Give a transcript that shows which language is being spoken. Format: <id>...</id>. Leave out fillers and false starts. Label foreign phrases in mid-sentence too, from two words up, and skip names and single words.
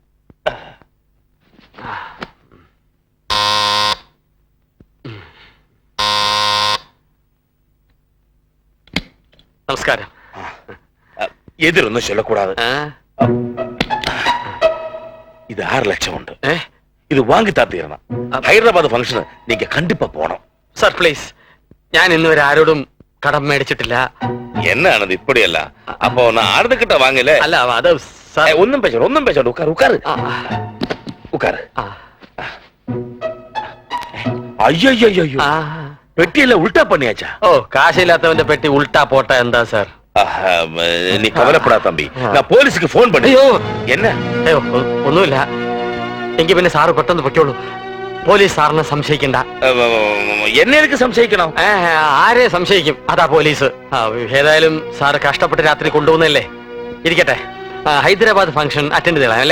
<ml>നമസ്കാരം.</ml> <ta>எதிரொன்னும் சொல்லக்கூடாது. இது 6 லட்சம் உண்டு. இது வாங்கி தாத்தீரணும். ഹൈദരാബാദ് ഫംഗ്ഷന് நீங்க கண்டிப்பா போகணும்.</ta> <ml>സാർ പ്ലീസ്, ഞാൻ ഇന്നുവരെ ആരോടും കടം മേടിച്ചിട്ടില്ല.</ml> <ta>എന്നാണത് இப்படியല്ല? அப்போ நான் ஆனந்தகிட்ட வாங்கல.</ta> <ml>അല്ല അത്</ml> <ta>ஒன்னும் பேச உட்காரு உட்காரு உட்காரு. ஐயோ, பெட்டியில உல்டா பண்ணியாச்சா?</ta> <ml>ഓ, കാശില്ലാത്തവന്റെ പെട്ടി ഉൾട്ടാ പോട്ടെ. എന്താ സാർ?</ml> <ta>நீ கவலைப்படா தம்பி, நான் போலீஸுக்கு போன் பண்ணி. என்ன?</ta> <ml>ഒന്നുമില്ല. എങ്കിൽ പിന്നെ സാറ് പെട്ടെന്ന് പൊയ്ക്കോളൂ. പോലീസ് സാറിനെ സംശയിക്കണ്ട. എന്നെ എനിക്ക് സംശയിക്കണം? ആരെ സംശയിക്കും? അതാ പോലീസ്. ഏതായാലും സാറ് കഷ്ടപ്പെട്ട് രാത്രി കൊണ്ടുപോകുന്നല്ലേ. ഇരിക്കട്ടെ, ഹൈദരാബാദ് ഫംഗ്ഷൻ അറ്റൻഡ് ചെയ്യണം അല്ലേ?</ml>